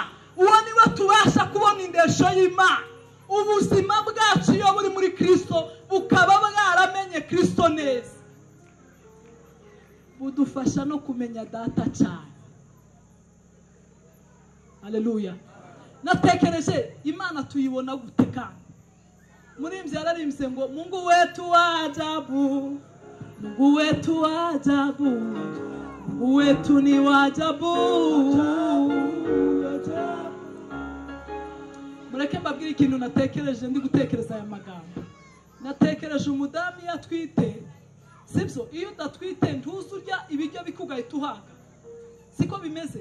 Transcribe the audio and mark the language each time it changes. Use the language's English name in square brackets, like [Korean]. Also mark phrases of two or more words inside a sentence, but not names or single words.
[Kinyarwanda] Uwo niwe tubasha kubona indesho y'Imana. Ubuzima bwacu iyo buri muri Kristo bukaba bwaramenye Kristo neza, budufasha no kumenya data cyane. Haleluya. Natekereje Imana tuyibona gute kandi? Murimbyi yararimbye ngo [Swahili] Mungu wetu wa ajabu, Mungu wetu wa ajabu, Mungu wetu ni wa ajabu. [Kinyarwanda] Mureke mbabwire ikintu natekereje ndi gutekereza aya magambo. Natekereje umudamu yatwite, sibyo? Iyo udatwite ntuzurya ibiryo bikugahita uhaga, siko bimeze?